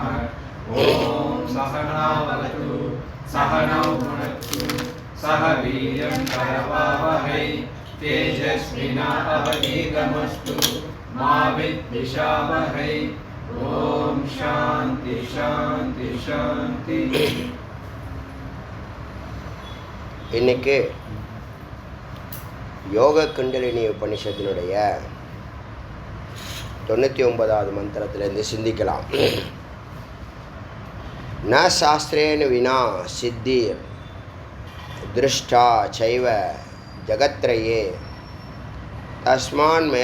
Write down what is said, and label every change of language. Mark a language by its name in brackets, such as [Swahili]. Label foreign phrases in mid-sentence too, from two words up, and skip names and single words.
[Sanskrit] ओम सहना भवतु सहनौ भुनक्तु सह वीर्यं करवावहै तेजस्विनावधीतमस्तु मा विद्विषावहै। ओम शांति शांति शांति। [Tamil] இன்னைக்கு யோக குண்டலினி உபனிஷத்தினுடைய 99வது மந்திரத்திலிருந்து சிந்திக்கலாம். [Sanskrit] न शास्त्रेण विना सिद्धिर् दृष्टा चैव जगत्त्रये तस्मात्